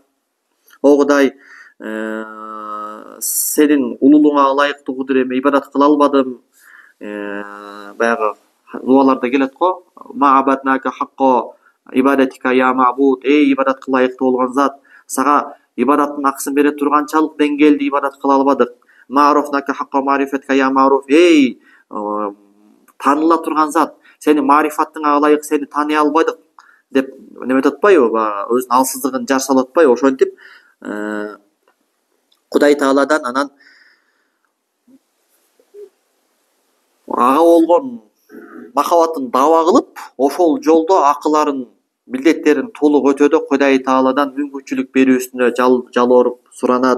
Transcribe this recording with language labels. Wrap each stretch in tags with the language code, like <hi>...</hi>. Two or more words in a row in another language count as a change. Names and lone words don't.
<ky>О Кудай, сенин улуулугуңа ылайыктуу кудур эме ибадат кыла албадым. Баягы дуаларда келет го.</ky> <ar>ما عبدناك حق عبادتك يا معبود.</ar> <ky>Эй ибадатка ылайыктуу болгон зат, сага ибадаттын акысын бере турганчалык деңгээлде ибадат кыла албадык.</ky> <ar>ما عرفناك حق معرفتك يا معروف.</ar> <ky>Эй таныла турган зат, сени марифатыңа ылайык сени тааный албадык деп неметип атпайбы? Өзүнүн алсыздыгын жар салып атпайбы? Ошентип Кудай Тааладан анан ага болгон махабатын даба кылып, ошол жолдо акыларын, милдеттерин толук өтөдө Кудай Тааладан мүмкүнчүлүк берүүсүнө жалбырып суранат.</ky>